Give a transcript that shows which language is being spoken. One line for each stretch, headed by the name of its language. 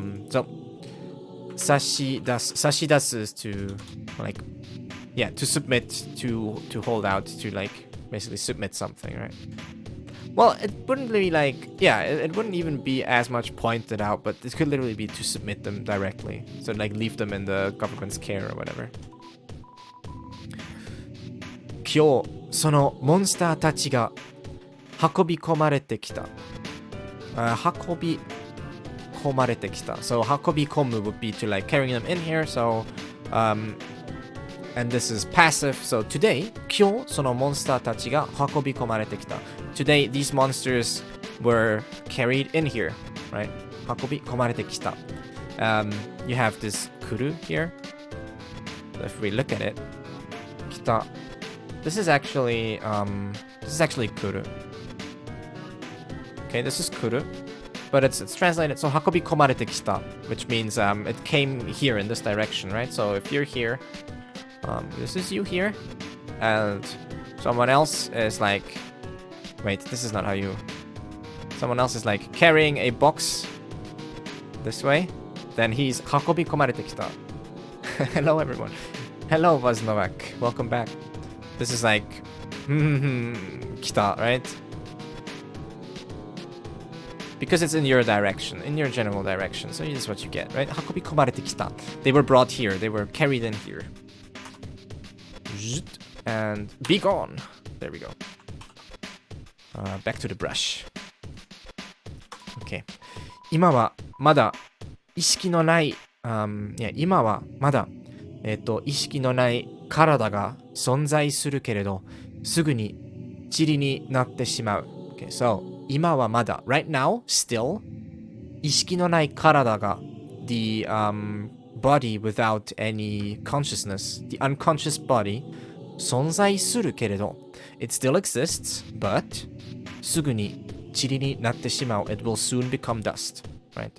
English: So 差し出す is to like, yeah, to submit, to hold out, to like basically submit something, right? Well, it wouldn't be like, yeah, it wouldn't even be as much pointed out, but it could literally be to submit them directly. So like leave them in the government's care or whatever.
Japanese: 今日、そのモンスターたちが運び込まれてきた。運び込まれてきた。
English: So 運び込む would be to like carrying them in here. So, and this is passive. So today,
Japanese: 今日そのモンスターたちが運び込まれてきた。
English: Today, these monsters were carried in here, right?
Japanese: 運び込まれてきた。
English: You have this kuru here. If we look at it, 来た。 This is actually kuru. Okay, this is kuru, but it's translated. So 運び込まれてきた, which means it came here in this direction, right? So if you're here, this is you here, and someone else is like, wait, this is not how you. Someone else is like carrying a box this way. Then he's 運び込まれてきた. Hello everyone. Hello Vaznovak. Welcome back. This is like, kita, right? Because it's in your direction, in your general direction. So this is what you get, right? 運び込まれてきた.They were brought here. They were carried in here. And be gone. There we go. Back to the brush. Okay.
Japanese: 今はまだ意識のない、今はまだ、意識のない体が存在するけれど、すぐに塵になってしまう。
English: Okay, so
Japanese: 今はまだ
English: right now, still
Japanese: 意識のない体が
English: the body without any consciousness, the unconscious body
Japanese: 存在するけれど
English: it still exists, but
Japanese: すぐに塵になってしまう
English: it will soon become dust, right?